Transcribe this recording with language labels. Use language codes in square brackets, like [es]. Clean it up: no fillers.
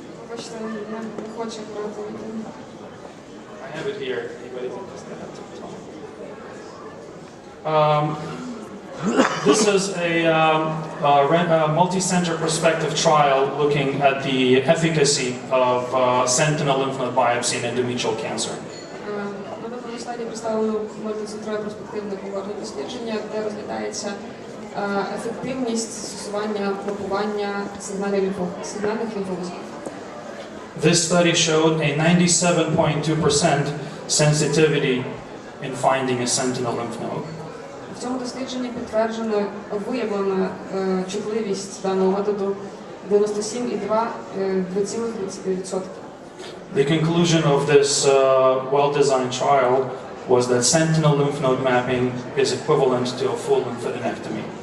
[uk] Бачите, не хоче брати відео. [en] I have it here. Anybody can just get that to the top. This is a multi-center prospective trial looking at the efficacy of sentinel lymph node biopsy in endometrial cancer. [uk] На даному стадії представлено мультицентрове перспективне когортне дослідження, де розглядається ефективність застосування мапування сигнальних лімфоузлів. [en] This study showed a 97.2% sensitivity in finding a sentinel lymph node. [uk] В цьому дослідженні підтверджено виявлена чутливість даного методу 97,2%. [en] The conclusion of this well-designed trial was that sentinel lymph node mapping is equivalent to a full lymphadenectomy.